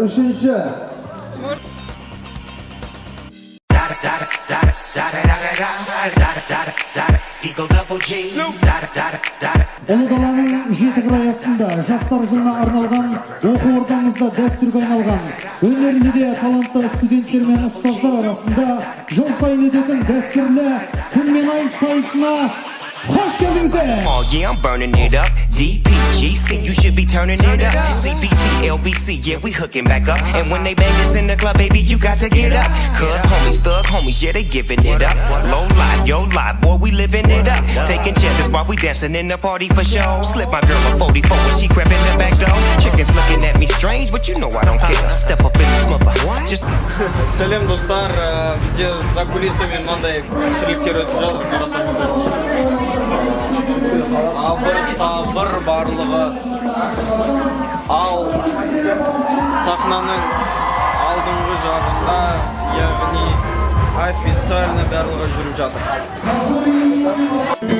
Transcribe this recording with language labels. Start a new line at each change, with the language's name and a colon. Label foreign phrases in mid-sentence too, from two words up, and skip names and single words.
Kazakh: Үшінші Ұлы даланың жеті қыры астында жастар жылына арналған оқу ордамызда дәстүрге айналған өнерлі де талантты студенттер мен ұстаздар арасында жыл сайын өтетін дәстүрлі күн мен ай сайысына қош келдіңіздер.
English: Oh yeah, I'm burning it up. DPGC, you should be turning it up. CPT, LBC, yeah, we hooking back up. And when they bang us in the club, baby, you got to get up. Cause homies, thug homies, yeah, they giving it up. Low lie, yo lie, boy, we living it up. Taking chances while we dancing in the party for show. Slip my girl a 44 when she crept in the back door. Chickens looking at me strange, but you know I don't care. Step up in this mother. Just...
Kazakh: Сәлем достар, бізде
Russian: за кулисами
Kazakh: мынандай клиптер өтіп жатыр, қарасаңыздар. Абыр сабыр барлығы, ал сахнаның алдыңғы жағында, яғни официально барлығы жүріп жатыр.